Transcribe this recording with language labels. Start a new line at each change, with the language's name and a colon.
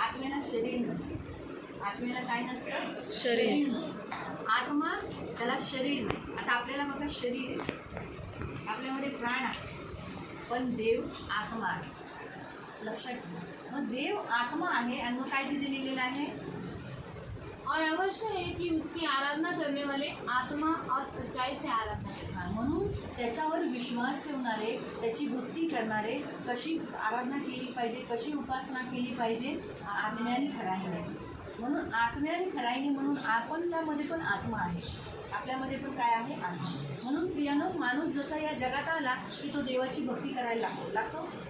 Marathi: आत्म्याला शरीर नसतं. आत्म्याला काय नसतं? शरीर. नसतं. आत्मा त्याला शरीर नाही. आता आपल्याला बघा शरीर आहे, आपल्यामध्ये प्राण आहे, पण देव आत्मा आहे. लक्षात ठेवा. मग देव आत्मा आहे आणि मग काय तिथे लिहिलेलं आहे?
Hindi: और अवश्य है कि उसकी आराधना करने वाले आत्मा और सच्चाई से आराधना करें.
Marathi: म्हणून त्याच्यावर विश्वास ठेवणारे, त्याची भक्ती करणारे, कशी आराधना केली पाहिजे, कशी उपासना केली पाहिजे, आत्म्याने खऱ्याने. म्हणून आत्म्याने खऱ्याने म्हणून आपल्यामध्ये पण आत्मा आहे, आपल्यामध्ये पण काय आहे? आत्मा. म्हणून प्रियानो, माणूस जसा या जगात आला की तो देवाची भक्ती करायला लागतो.